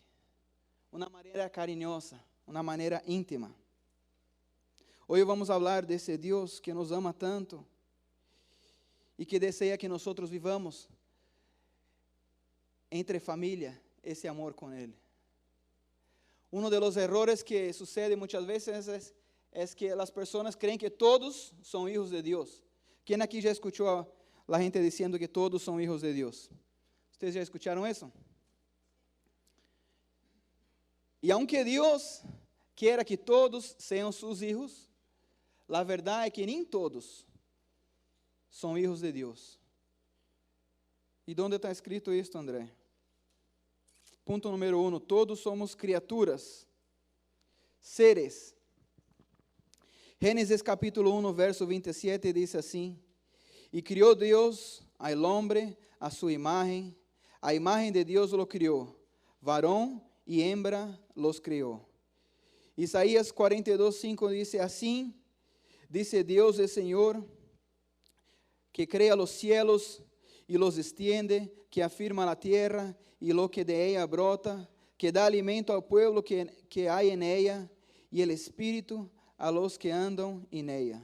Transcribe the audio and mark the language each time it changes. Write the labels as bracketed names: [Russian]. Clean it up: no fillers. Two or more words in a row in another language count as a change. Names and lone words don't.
[Portuguese] Uma maneira carinhosa, uma maneira íntima. Hoje vamos falar desse Deus que nos ama tanto e que deseja que nós vivamos entre família esse amor com Ele. Um dos errores que sucede muitas vezes é que as pessoas creem que todos são filhos de Deus. Quem aqui já escutou a gente dizendo que todos são filhos de Deus? Vocês já escutaram isso? E aunque Deus quiera que todos sejam seus filhos, a verdade é que nem todos são filhos de Deus. E onde está escrito isto, André? Ponto número 1, todos somos criaturas, seres. Gênesis capítulo 1, verso 27 diz assim: E criou Deus [Spanish] al hombre [Portuguese] a sua imagem, a imagem de Deus lo criou, varão e [Spanish] hembra los [Portuguese] criou. Isaías 42, 5 diz assim: [Spanish] Dice Deus el Senhor, que crea los cielos y los extiende, que afirma la tierra y lo que de ella brota, que da alimento al pueblo que hay en ella, y el espíritu a los que andam en ella.